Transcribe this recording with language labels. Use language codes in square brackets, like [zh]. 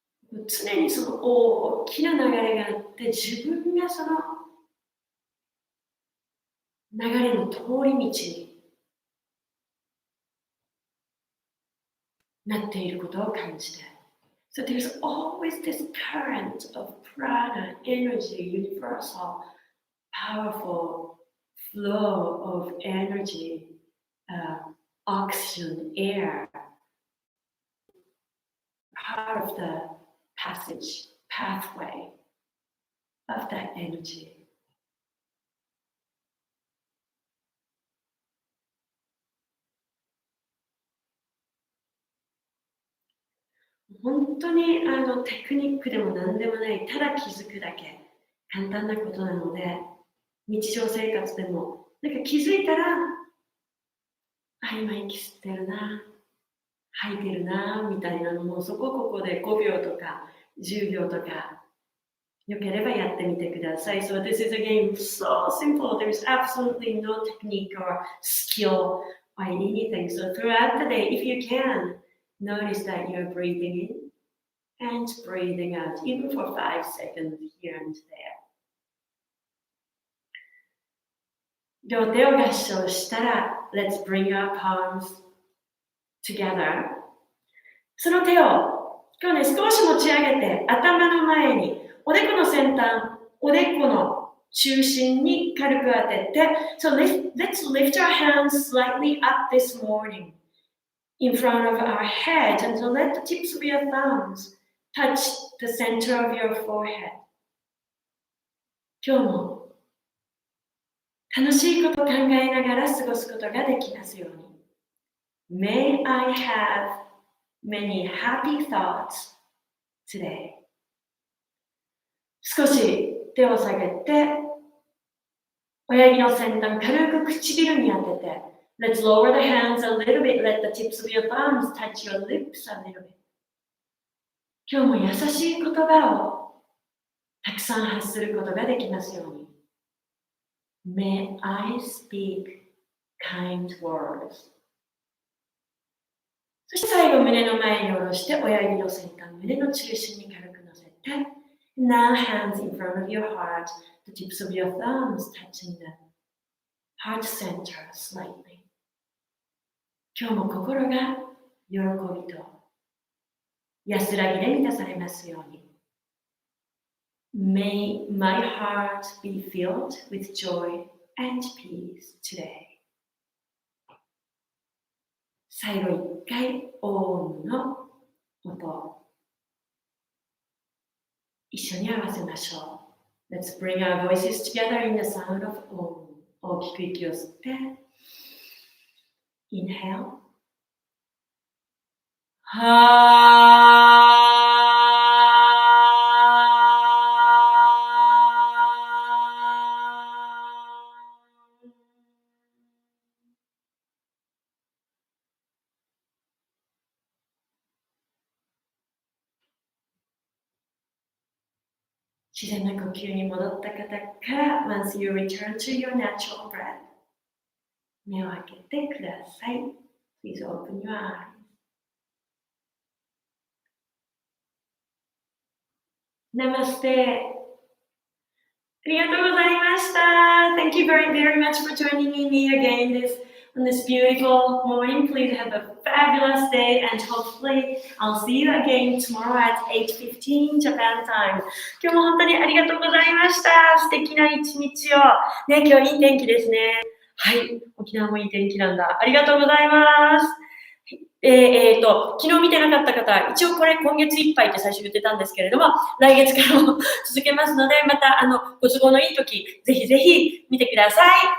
[ja] 常にその大きな流れがあって、自分がその流れの通り道になっていることを感じて。 [en] So there's always this current of prana, energy, universal, powerful flow of energy, oxygen, air, part of the passage, pathway of that energy. [ja] 本当にテクニックでも何でもない、ただ気づくだけ、簡単なことなので、日常生活でも、なんか気づいたら、今息吸ってるな、吐いてるな、みたいなのも、そこで5秒とか10秒とか、よければやってみてください。 [en] So this is again so simple. There is absolutely no technique or skill or anything. So throughout the day, if you can, notice that you're breathing in and breathing out, even for 5 seconds here and there. [ja] 両手を合掌したら、 [en] Let's bring our palms together. [ja] その手を今日ね、少し持ち上げて、頭の前に、おでこの先端、おでこの中心に軽く当てて、 [en] So let's lift our hands slightly up this morning in front of our head, and so let the tips of your thumbs touch the center of your forehead. [ja] 今日も楽しいことを考えながら過ごすことができますように。 [en] May I have many happy thoughts today. [ja] 少し手を下げて、親指の先端軽く唇に当てて、 [en] Let's lower the hands a little bit. Let the tips of your thumbs touch your lips a little bit. [ja] 今日も優しい言葉をたくさん発することができますように。 [en] May I speak kind words. [ja] そして最後胸の前に下ろして親指の先端胸の中心に軽く乗せて [en] Now hands in front of your heart, the tips of your thumbs touching the heart center slightly. [ja] 今日も心が喜びと安らぎで満たされますように。 [en] May my heart be filled with joy and peace today. [ja] 最後一回、オームの音。一緒に合わせましょう。 [en] Let's bring our voices together in the sound of Om. [ja] 大きく息を吸って、 [en] Inhale. [ja] 自然な呼吸に戻った方から、 [en] Once you return to your natural breath, [ja] 目を開けてください。 [en] Please open your eyes. Namaste. [ja] ありがとうございました。 [en] Thank you very, very much for joining me again on this beautiful morning. Please have a fabulous day and hopefully I'll see you again tomorrow at 8:15 Japan time. [ja] 今日も本当にありがとうございました。素敵な一日を。ね、今日いい天気ですね。はい、沖縄もいい天気なんだ。ありがとうございます。昨日見てなかった方、一応これ今月いっぱいって最初言ってたんですけれども、来月からも続けますので、またご都合のいい時、ぜひぜひ見てください。